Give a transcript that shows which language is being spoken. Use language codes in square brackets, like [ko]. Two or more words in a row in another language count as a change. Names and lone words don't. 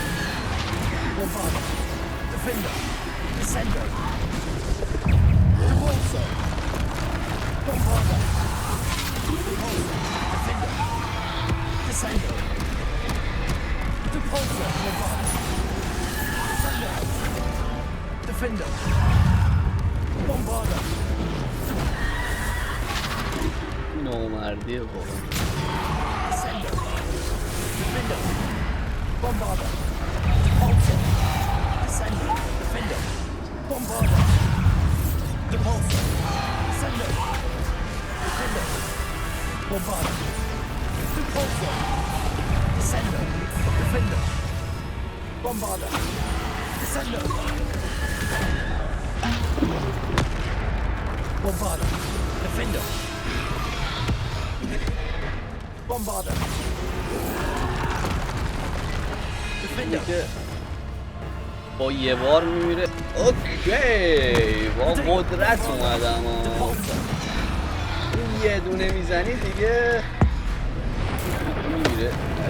[fa] Bombarder, Defender, Descender, Depulsor, Bombarder, Depulsor, Defender, Descender, Depulsor, Bombarder, Descender, Defender, Bombarder. نامردیه واقعا. Descender, Defender, Bombarder. Depulsor, Descender, Defender, Bombarder, Depulsor, Descender, Defender, Bombarder, Depulsor, Descender, Defender, Bombarder, Descender, Bombarder, Defender, که با یه بار میمیره. اوکی با قدرت اومدم ها. یه دونه میزنی دیگه میمیره.